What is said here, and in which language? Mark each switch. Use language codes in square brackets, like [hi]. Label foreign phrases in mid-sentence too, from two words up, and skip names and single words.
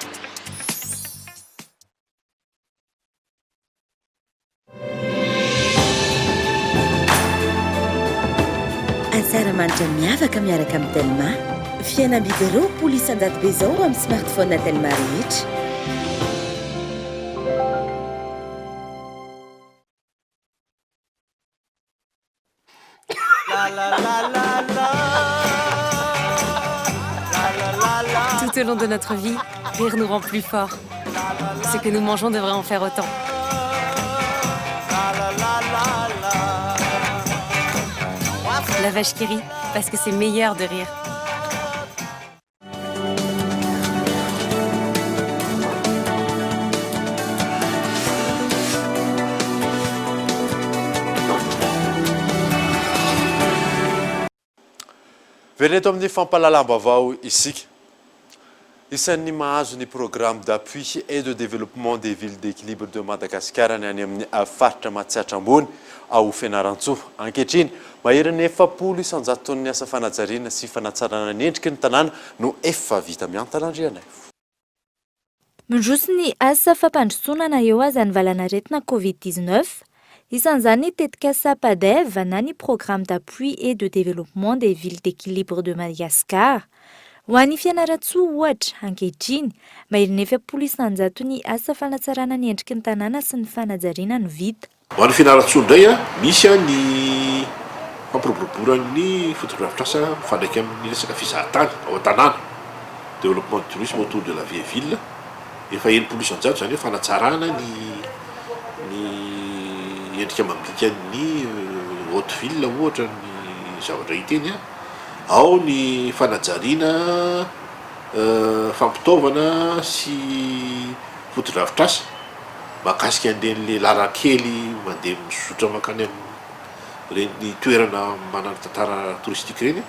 [mg] Tsaramanitra miavaka miaraka amin'ny Telma. Fihenam-bidy roapolo isan-jato be izao amin'ny smartphone Telma rehetra. [fr] Tout au long de notre vie, rire nous rend plus forts. Ce que nous mangeons devrait en faire autant. La vache qui rit, parce que c'est meilleur de rire. [mg] Vereto amin'ny fampahalalam-baovao isika. Isan'ny mahazo ny [fr] programme d'appui et de développement des villes d'équilibre de Madagascar [mg] ny any amin'ny faritra Mahatsatra ambony ao Fianarantsoa. Ankehitriny maheriny 700 isan-jaton'ny asa fanajariana sy fanatsarana ny endriky ny tanàna no efa vita miantalandrianay. Mandroso ny asa fampandrosoana eo azy ny valanaretina Covid-19. Isan'izany tetika SAPADEV na ny [fr] programme d'appui et de développement des villes d'équilibre de Madagascar. [mg] Ho an'ny Fianarantsoa ohatra ankehitriny maheriny 700 isan-jato ny asa fanatsarana ny endriky ny tanàna sy ny fanajariana no vita. Ho an'ny Fianarantsoa indray misy ny fampiroboroboran'ny fotografitrasa mifandraika amin'ny resaka fizahatany ao an-tanàna, [fr] développement du tourisme autour de la vieille ville. [mg] Efa 700 isan-jato zany hoe fanatsarana ny endrika amam-bika ny [fr] haute ville [mg] ohatra ny zavatra hiteny ao ny fanajariana fampitaovana sy fotodrafitrasa mahakasika an'ireny lalan-kely mandeha misotra makany amin'ny toerana manana tantara touristique reny.